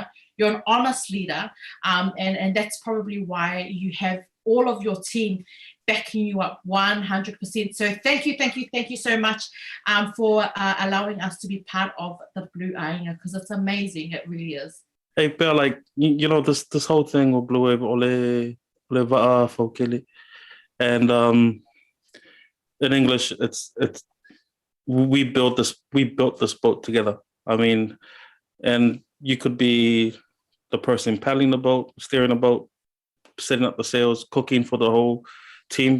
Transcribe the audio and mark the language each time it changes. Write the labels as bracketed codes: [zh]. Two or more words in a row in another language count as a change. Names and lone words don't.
[en] You're an honest leader, and that's probably why you have all of your team backing you up 100%. So thank you so much for allowing us to be part of the Blue Ainga, because it's amazing. It really is. Hey, Pea, like, this whole thing with Bluwave, [sm] ole va'a fokili, [en] and in English, it's we built this boat together. I mean, and you could be the person paddling the boat, steering the boat, setting up the sails, cooking for the whole team.